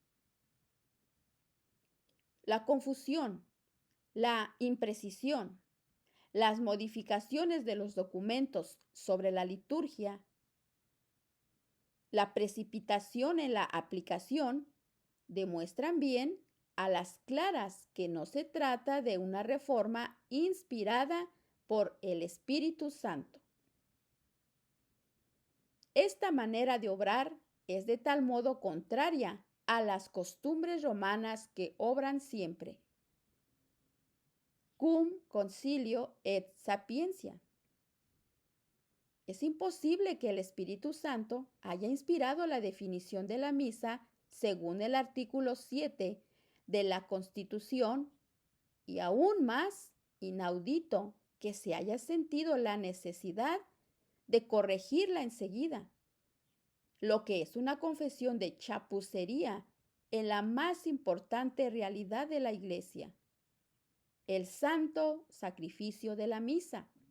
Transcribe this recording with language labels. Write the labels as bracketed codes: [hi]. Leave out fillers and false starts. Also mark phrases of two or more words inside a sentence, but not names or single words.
[es] La confusión, la imprecisión, las modificaciones de los documentos sobre la liturgia, la precipitación en la aplicación demuestran bien a las claras que no se trata de una reforma inspirada por el Espíritu Santo. Esta manera de obrar es de tal modo contraria a las costumbres romanas que obran siempre. [la] Cum concilio et sapientia. [es] Es imposible que el Espíritu Santo haya inspirado la definición de la misa según el artículo 7 de la Constitución y aún más inaudito que se haya sentido la necesidad de corregirla enseguida, lo que es una confesión de chapucería en la más importante realidad de la Iglesia, el santo sacrificio de la misa.